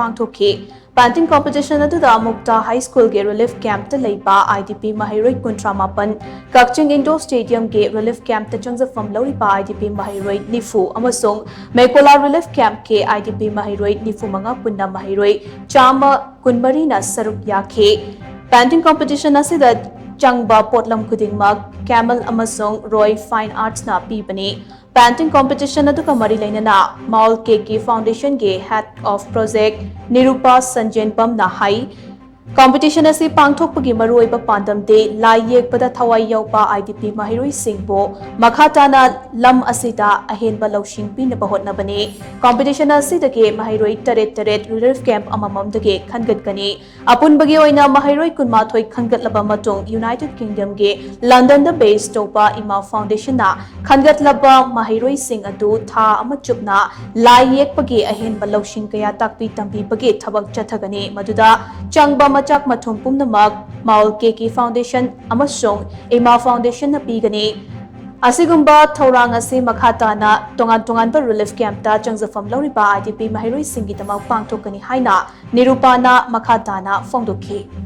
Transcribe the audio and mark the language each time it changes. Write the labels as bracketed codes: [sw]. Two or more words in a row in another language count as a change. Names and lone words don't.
[mni] pangthokhi [en] painting competition [mni] aduda Mukta High School ge [en] relief camp [mni] ta leiba IDP MAHEIROI kuntramapan Kakching Indoor Stadium ge [en] relief camp [mni] ta changjafam LOURIBA IDP MAHEIROI nifu amasong Mekola [en] relief camp [mni] ke IDP MAHEIROI nifu manga punna MAHEIROI chama kunmari na saruk yakhe [en] painting competition [mni] asida Changba potlam khudingmak camel amasong Roy Fine Arts na pibani [en] painting competition [mni] aduka mari lainana Maul Keki Foundation ge [en] head of project [mni] Nirupa Sanjenpam na hai competition asi pangthokpagi maruoiba pandam de Lai YEKPADA THAWAI YAOPA IDP MAHEIROI singbo makhatana lam asida ahenba lawsing pinaba hotnabani competition asidage MAHEIROI taret [en] relief camp [mni] amamam dage khangatkani apunbagi oina MAHEIROI kunmathoi khangatlaba matung United Kingdom ge London da based topa ima foundation na khangatlaba MAHEIROI sing adu tha amachupna Lai YEKPAGE ahenba lawsing kaya takpi tambi bage thabak chathagani maduda changba Machak Mathum Pumnamak Maul Keki Foundation amasong Ima Foundation na pigani asigumba thorang asi makhatana tongan-tonganba [en] relief camp [mni] ta changjafam LOURIBA IDP MAHEIROI singi tamak pangthokani haina nirupana makhatana fongdokhi